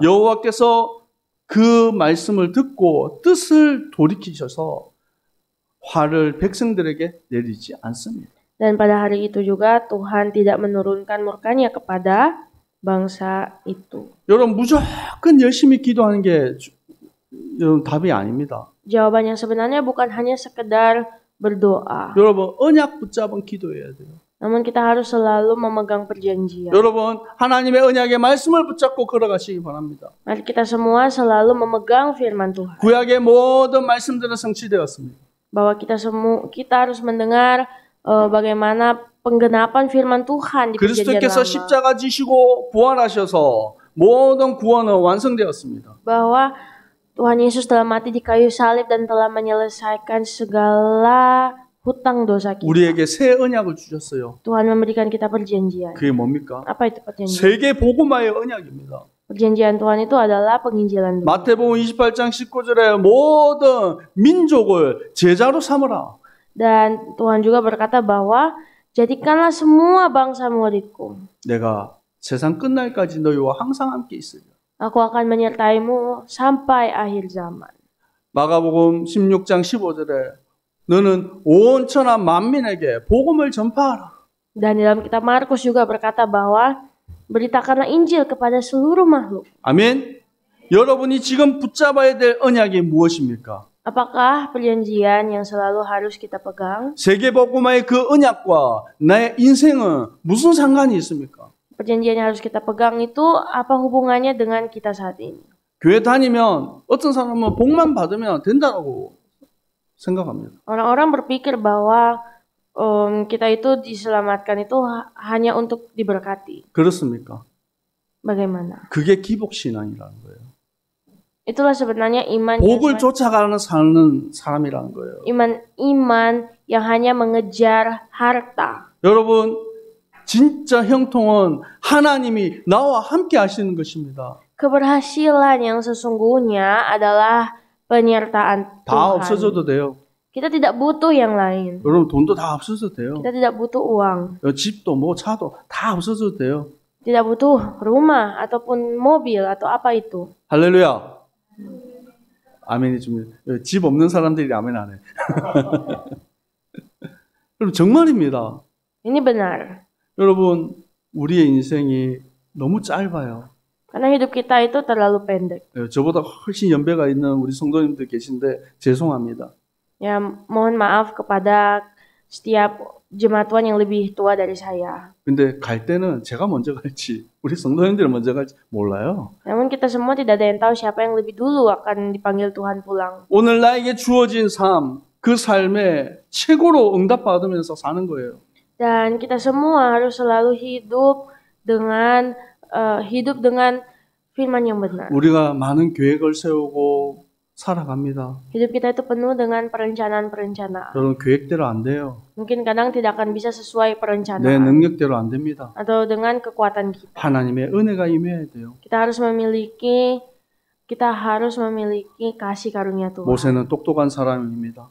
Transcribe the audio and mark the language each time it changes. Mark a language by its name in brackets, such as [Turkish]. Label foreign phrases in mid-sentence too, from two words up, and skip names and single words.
[Korean] 여호와께서 그 말씀을 듣고 뜻을 돌이키셔서 화를 백성들에게 내리지 않습니다. [Indonesian] Dan pada hari itu juga Tuhan tidak menurunkan murkanya kepada bangsa itu. [Korean] 여러분 무조건 열심히 기도하는 게 여러분 답이 아닙니다. [Indonesian] Jawaban yang sebenarnya bukan hanya sekedar berdoa. [Korean] 여러분 언약 붙잡은 기도해야 돼요. [Indonesian] Namun kita harus selalu memegang perjanjian. [Korean] 여러분 하나님의 언약의 말씀을 붙잡고 걸어가시기 바랍니다. [Indonesian] Mari kita semua selalu memegang firman Tuhan. [Korean] 구약의 모든 말씀들은 성취되었습니다. [Indonesian] Bahwa kita harus mendengar bagaimana penggenapan firman Tuhan di perjanjian [Korean] 그리스도께서 [Indonesian] lama. [Korean] 십자가 지시고 부활하셔서 모든 구원은 완성되었습니다. [Indonesian] Bahwa Tuhan Yesus telah mati di kayu salib dan telah menyelesaikan segala hutang dosa kita. [Korean] 우리에게 새 언약을 주셨어요. [Indonesian] Tuhan memberikan kita perjanjian. [Korean] 그게 뭡니까? [Indonesian] Apa itu perjanjian? [Korean] 세계 복음화의 언약입니다. [Indonesian] Perjanjian Tuhan itu adalah penginjilan dunia. [Korean] 마태복음 28장 19절에 모든 민족을 제자로 삼으라. [Indonesian] Dan Tuhan juga berkata bahwa jadikanlah semua bangsa muridku. [Korean] 내가 세상 끝날까지 너희와 항상 함께 있으리라. [Indonesian] Aku akan menyertaimu sampai akhir zaman. [Korean] 마가복음 16장 15절에 너는 온 천하 만민에게 복음을 전파하라. [Indonesian] Dan dalam kitab Markus juga berkata bahwa beritakanlah Injil kepada seluruh makhluk. [Korean] 아멘. 여러분이 지금 붙잡아야 될 언약이 무엇입니까? [Indonesian] Apakah perjanjian yang selalu harus kita pegang? [Korean] 세계 복음화의 그 언약과 나의 인생은 무슨 상관이 있습니까? [Indonesian] Perjanjian yang harus kita pegang itu apa hubungannya dengan kita saat ini? [Korean] 교회 다니면 어떤 사람은 복만 받으면 된다고 생각합니다. [Indonesian] Orang-orang berpikir bahwa kita itu diselamatkan itu hanya untuk diberkati. [Korean] 그렇습니까? [Indonesian] Bagaimana? [Korean] 그게 기복신앙이라는 거예요. [Indonesian] Itulah sebenarnya iman [Korean] 복을 쫓아가는 사는 사람이라는 거예요. [Indonesian] iman yang hanya mengejar harta. [Korean] 여러분 진짜 형통은 하나님이 나와 함께 하시는 것입니다. [Indonesian] Keberhasilan yang sesungguhnya adalah penyertaan [Korean] 다 [Indonesian] Tuhan. [Korean] 없어져도 돼요. [Indonesian] Kita tidak butuh yang lain. [Korean] 여러분 돈도 다 없어져도 돼요. [Indonesian] Kita tidak butuh uang. [Korean] 집도 뭐 차도 다 없어져도 돼요. [Indonesian] Tidak butuh rumah ataupun mobil atau apa itu. [Korean] 할렐루야. 아멘이 좀 집 없는 사람들이 아멘 안 해. 여러분 정말입니다. [Indonesian] Ini benar. [Korean] 여러분 우리의 인생이 너무 짧아요. [Indonesian] Karena hidup kita itu terlalu pendek. [Korean] 저보다 훨씬 연배가 있는 우리 성도님들 계신데 죄송합니다. [Indonesian] Ya, mohon maaf kepada setiap jemaat Tuhan yang lebih tua dari saya. [Korean] 근데 갈 때는 제가 먼저 갈지 우리 성도님들 먼저 갈지 몰라요. [Indonesian] Namun kita semua tidak ada yang tahu siapa yang lebih dulu akan dipanggil Tuhan pulang. [Korean] 오늘 나에게 주어진 삶, 그 삶에 최고로 응답받으면서 사는 거예요. [Indonesian] Dan kita semua harus selalu hidup dengan firman yang benar. [Korean] 우리가 많은 계획을 세우고 살아갑니다. [Indonesian] Hidup kita itu penuh dengan perencanaan-perencanaan. [Korean] 여러분 계획대로 안 돼요. [Indonesian] Mungkin kadang tidak akan bisa sesuai [Korean] 내 [Indonesian] perencanaan [Korean] 능력대로 안 됩니다. [Indonesian] atau dengan kekuatan kita. [Korean] 하나님의 은혜가 임해야 돼요. [Indonesian] Kita harus memiliki kasih karunia Tuhan. [Korean] 모세는 똑똑한 사람입니다.